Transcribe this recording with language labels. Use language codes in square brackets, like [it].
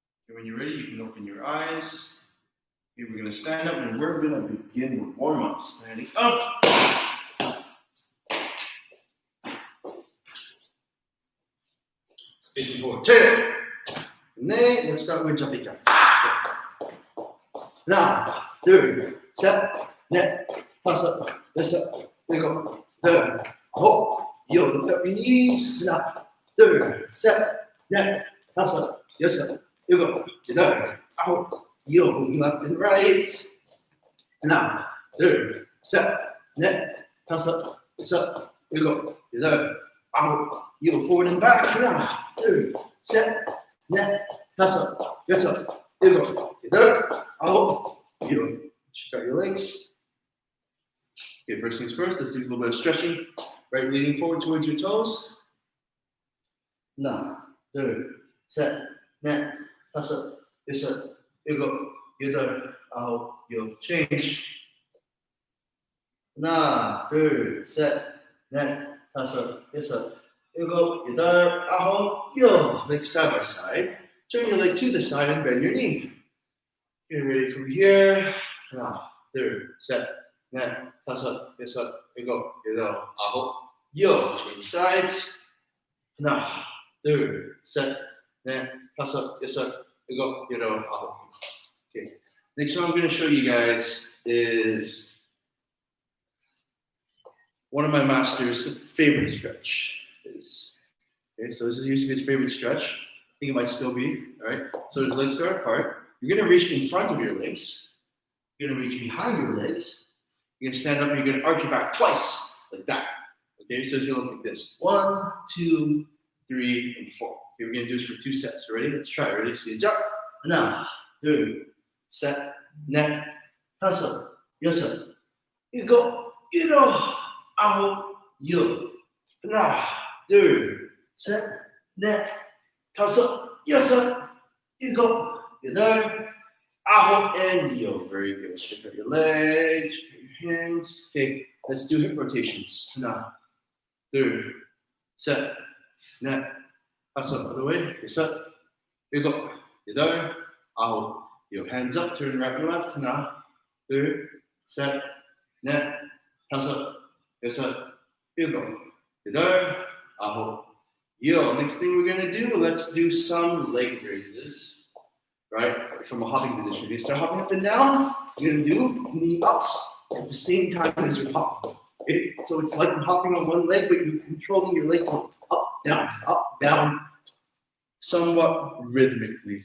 [en] Okay, when you're ready, you can open your eyes. Okay, we're going to stand up and we're going to begin with warm-up. Standing up. Facing forward. [ko] 네, [en] let's start with jumping jumps. [ko] 하나, 둘, 셋, 넷, 다섯, 여섯, 일곱, 여덟, 아홉, 열. [en] Lift up your knees. [ko] 하나, 둘, 셋, 넷, 다섯, 여섯, 일곱, 여덟, 아홉, 열. [en] Left and right. [ko] 하나, 둘, 셋, 넷, 다섯, 여섯, 일곱, 여덟, 아홉, 열. [en] Forward and back. [ko] 하나, 둘, 셋, 넷, 다섯, 여섯, 일곱, 여덟, 아홉, 열. [en] Check out your legs. Okay, first things first, let's do a little bit of stretching. Right, leaning forward towards your toes. [ko] 하나, 둘, 셋, 넷, 다섯, 여섯, 일곱, 여덟, 아홉, 열. [en] Change. [ko] 하나, 둘, 셋, 넷, 다섯, 여섯, 일곱, 여덟, 아홉, 열. [en] Legs side by side. Turn your leg to the side and bend your knee. Get ready from here. [ko] 하나, 둘, 셋, 넷, 다섯, 여섯, 일곱, 여덟, 아홉, 열. [en] Change sides. [ko] 하나, 둘, 셋, 넷, 다섯, 여섯, 일곱, 여덟, 아홉. [en] Okay. Next one I'm going to show you guys is one of my master's favorite stretch. Okay, so this used to be his favorite stretch. I think it might still be. All right. So his legs are apart. You're going to reach in front of your legs. You're going to reach behind your legs. You're going to stand up and you're going to arch your back twice, like that. Okay, so it's going to look like this. 1, 2, 3, and 4. Okay, we're going to do this for 2 sets. Ready? Let's try. Ready? So you jump. [ko] 하나, 둘, 셋, 넷, 다섯, 여섯, 일곱, 여덟, 아홉, 열. 하나, 둘, 셋, 넷, 다섯, 여섯, 일곱, 여덟, 아홉, and 열. [en] Very good. Check out your legs, check out your hands. Okay, let's do hip rotations. [ko] 하나, 둘, 셋, 넷, 다섯, [en] other way, [ko] 여섯, 일곱, 여덟, 아홉, 열. [en] Hands up, turn right and left. [ko] 하나, 둘, 셋, 넷, 다섯, 여섯, 일곱, 여덟, 아홉, [en] Yo, next thing we're gonna do, let's do some leg raises, right? From a hopping position. You start hopping up and down, you're gonna do knee ups at the same time as you're hopping. Okay? So it's like you're hopping on one leg, but you're controlling your leg to up, down, somewhat rhythmically.